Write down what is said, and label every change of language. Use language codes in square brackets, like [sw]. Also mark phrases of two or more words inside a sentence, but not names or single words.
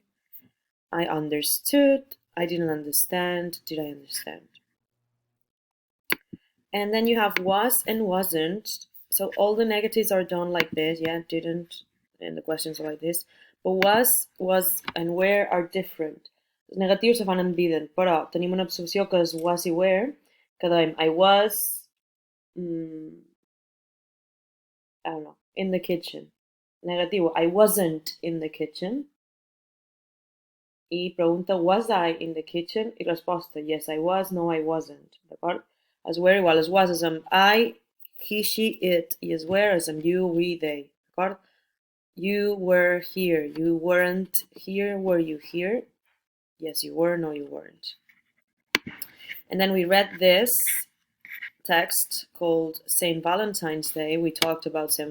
[en] I understood, I didn't understand, did I understand? And then you have was and wasn't. So all the negatives are done like this, yeah, didn't, and the questions are like this. But was, and where are different. [ca] Els negatius se fan en didn't, però tenim una opció que és was i where, que dèiem [en] I was, I don't know, in the kitchen. Negativo, I wasn't in the kitchen. [ca] I pregunta, [en] was I in the kitchen? [ca] I resposta, [en] yes, I was, no, I wasn't. [ca] D'acord? Es where igual, es was és amb I, [en] he, she, it, [ca] i es [en] where [ca] és amb [en] you, we, they. D'acord? You were here. You weren't here. Were you here? Yes, you were. No, you weren't. And then we read this text called St. Valentine's Day. We talked about St.